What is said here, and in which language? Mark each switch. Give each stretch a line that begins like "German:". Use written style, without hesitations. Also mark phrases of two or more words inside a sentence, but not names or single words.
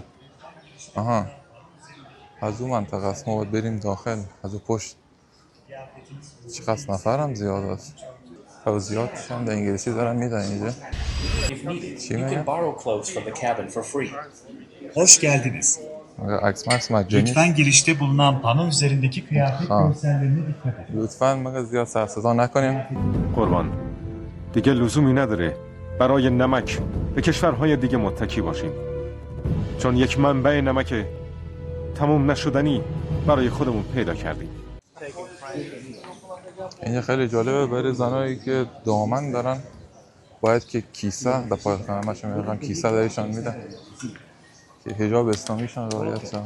Persian: آها از اون منطقه است، ما باید بریم داخل از اون پشت. چقدر نفر هم زیاد است. توضیحاتش هم در انگلیسی دارن میدن اینجا. چی میگن؟
Turkish: Hoş geldiniz.
Persian: عکس مکس مجانی.
Turkish: Lütfen girişte bulunan pano üzerindeki kıyafet görsellerine dikkat edin.
Persian: لطفاً مگه زیاد سر صدا نکنیم. قربان دیگه لزومی نداره برای نمک به کشورهای دیگه متکی باشیم، چون یک منبع نمک تموم نشدنی برای خودمون پیدا کردیم. اینجا خیلی جالبه برای زنایی که دامن دارن باید که کیسه در پای خانمشون میرن کیسه درشان میدن که حجاب اسلامیشان رعایت شد.